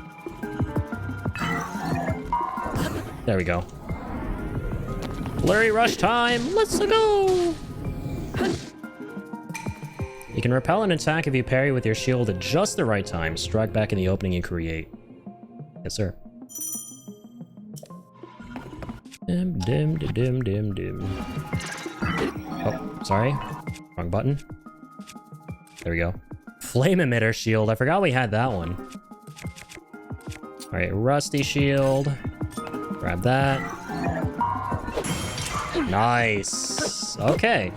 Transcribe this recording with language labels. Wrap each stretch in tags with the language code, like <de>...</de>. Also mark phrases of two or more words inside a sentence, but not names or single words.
<en>There we go. Flurry rush time! Let's go! You can repel an attack if you parry with your shield at just the right time. Strike back in the opening you create. Yes, sir. Dim, dim, dim, dim, dim. Oh, sorry. Wrong button. There we go. Flame emitter shield. I forgot we had that one. Alright, rusty shield. Grab that. Nice. Okay.</en>